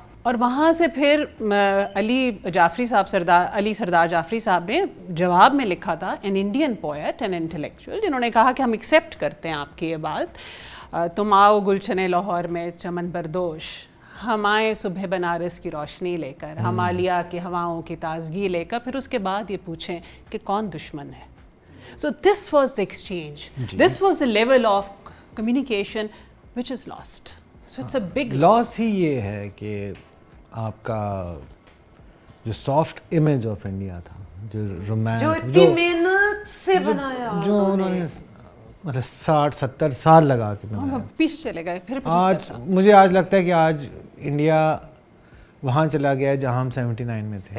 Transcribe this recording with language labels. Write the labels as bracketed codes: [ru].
[ur] اور وہاں سے پھر علی سردار جعفری صاحب نے جواب میں لکھا تھا، [en] an Indian poet and intellectual, [ur] جنہوں نے کہا کہ ہم ایکسیپٹ کرتے ہیں آپ کی یہ بات. تم آؤ گلشن لاہور میں چمن بردوش، ہم آئیں صبح بنارس کی روشنی لے کر، ہم عالیہ کی ہواؤں کی تازگی لے کر، پھر اس کے بعد یہ پوچھیں کہ کون دشمن ہے. [en] So this was the exchange. This was a level of communication which is lost. So it's a big loss. [ur] ہی یہ ہے کہ آپ کا جو سافٹ امیج آف انڈیا تھا، جو رومانس، جو اتنی محنت سے بنایا، جو انہوں نے مطلب 60-70 سال لگا کے بنایا، پیچھے چلے گئے. پھر آج مجھے لگتا ہے کہ آج انڈیا وہاں چلا گیا جہاں ہم 79 میں تھے.